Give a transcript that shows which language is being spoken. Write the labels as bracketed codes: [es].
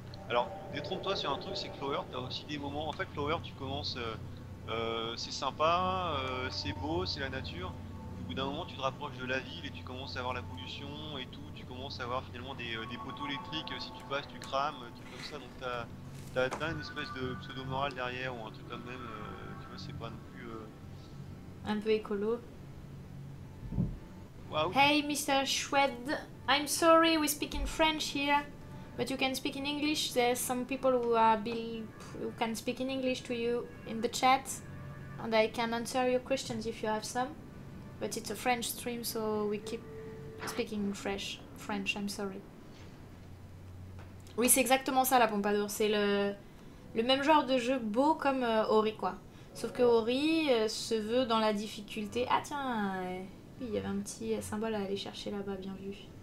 [fr] Alors, détrompe-toi sur un truc, c'est que Flower, t'as aussi des moments. En fait, Flower, tu commences, c'est sympa, c'est beau, c'est la nature. Au bout bout d'un moment, tu te rapproches de la ville et tu commences à voir la pollution et tout. Tu commences à voir finalement des poteaux électriques. Si tu passes, tu crames, trucs comme ça. Donc t'as une espèce de pseudo-morale derrière ou un truc comme même. Tu vois, c'est pas non plus. Un peu écolo. Waouh! [en] Hey, Mr. Shwed, I'm sorry we speak in French here, but you can speak in English. There's some people who can speak in English to you in the chat, and I can answer your questions if you have some. But it's a French stream, so we keep speaking French. I'm sorry. [fr] Oui, c'est exactement ça la Pompadour. C'est le même genre de jeu beau comme Ori, quoi. Sauf que Ori se veut dans la difficulté. Ah tiens, oui, il y avait un petit symbole à aller chercher là-bas, bien vu.